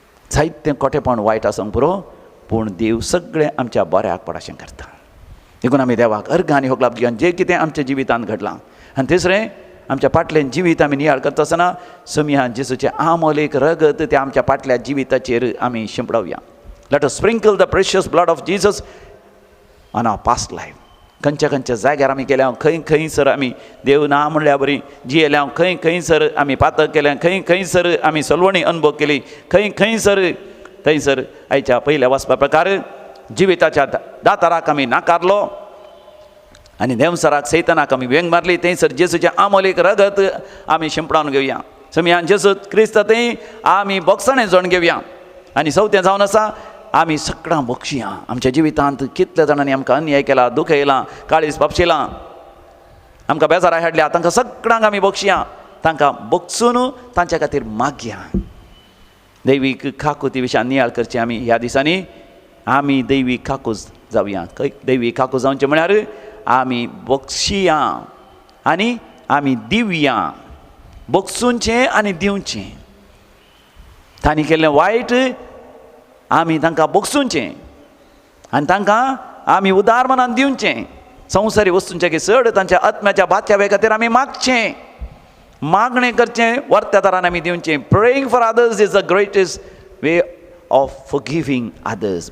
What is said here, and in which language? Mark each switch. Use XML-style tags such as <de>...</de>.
<kok>जायतें कोटेपण वायट आसूंक पुरो, पूण देव सगळें आमच्या बऱ्याक पडाशें करता. देखून आमी देवाक अर्घ आनी होगलाप दिवया जें कितें आमच्या जिवितांत घडलां. आनी तिसरें आमच्या फाटलें जिवीत आमी नियाळ करता आसतना समिया जेजूचें आमोलेक रगत तें आमच्या फाटल्या जिविताचेर आमी शिंपडोवया.</kok> <en>Let us sprinkle the precious blood of Jesus on our past life.</en> <kok>खंयच्या खंयच्या जाग्यार आमी गेल्या, खंय खंयसर आमी देव ना म्हणल्या बरी जियेल्या, खंय खंयसर आमी पातळ केलें, खंय खंयसर आमी सलवणी अनुभव केली, खंय खंयसर थंयसर आयच्या पयल्या वचपा प्रकार जिविताच्या दाताराक आमी नाकारलो आनी देवसराक सैतानाक आमी व्यंग मारली. थंयसर जेजूचें आमोलेक रगत आमी शिंपडावन घेवया. समियान जेजू क्रिस्त थंय आमी बोगसणें जोण घेवया. आनी चवथें जावन आसा आमी सगळां बक्षिया. आमच्या जिवितांत कितल्या जाणांनी आमकां अन्याय केला, दुख येयलां, काळीज पापशिलां, आमकां बेजारा हाडल्या, तांकां सगळ्यांक आमी बक्षिया. तांकां बक्षून तांच्या खातीर मागया. दैवीक खाकुती विशयान नियाळ करची आमी ह्या दिसांनी. आमी दैवीक खाकूज जावया. दैवीक खाकूज जावचें म्हळ्यार आमी बक्षिया आनी आमी दिवया. बक्षुचें आनी दिवचें. तांणी केल्लें वायट आमी तांकां बक्षुचें आनी तांकां आमी उदार मनान दिवचें. संवसारी वस्तूंचे चड तांच्या आत्म्याच्या बात्यावे खातीर आमी मागचें, मागणें करचें, वर्त्या तरान आमी दिवचें.</kok> <en>Praying for others is the greatest way of forgiving others.</en>